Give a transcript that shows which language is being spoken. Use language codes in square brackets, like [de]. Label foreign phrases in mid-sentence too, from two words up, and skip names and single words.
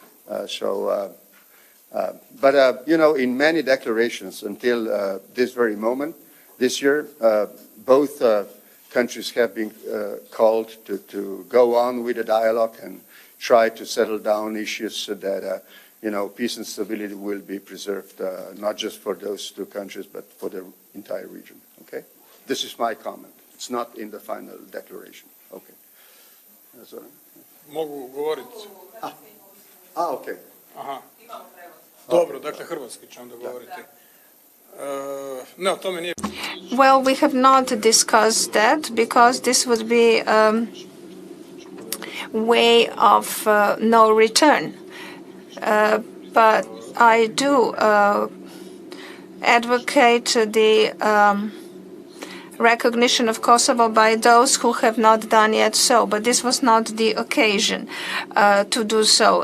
[en] But you know, in many declarations until this very moment, this year, both countries have been called to go on with the dialogue and try to settle down issues so that you know, peace and stability will be preserved, not just for those two countries, but for the entire region. Okay, this is my comment. It's not in the final declaration. Okay. [hr] Mogu govoriti. [en] Okay. Aha. [hr] Dobro, dakle hrvatski ću onda govoriti. Ne, o tome nije. [en] Well, we have not discussed that because this would be way of no return. But I do advocate the recognition of Kosovo by those who have not done yet so, but this was not the occasion to do so.